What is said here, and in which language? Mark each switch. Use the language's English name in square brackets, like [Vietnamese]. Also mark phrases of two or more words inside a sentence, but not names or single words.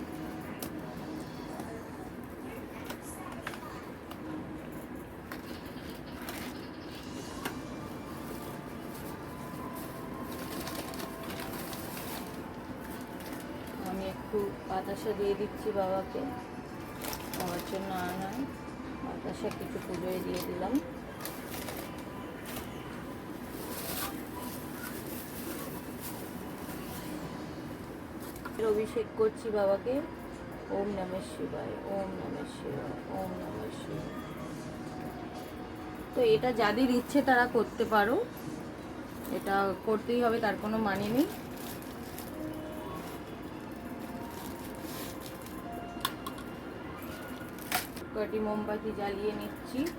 [Bangla] আমি একটু বাতাসা দিয়ে দিচ্ছি বাবাকে, বাবার জন্য আনাই বাতাসা কিছু পুজোয় দিয়ে দিলাম। অভিষেক করছি বাবাকে, [Sanskrit] ওম নমঃ শিবায়, ওম নমঃ শিবায়, ওম নমঃ শিবায়। [Bangla] তো এটা যাদের ইচ্ছে তারা করতে পারো, এটা করতেই হবে তার কোনো মানে নেই। কটি মোমবাতি জ্বালিয়ে নিচ্ছি।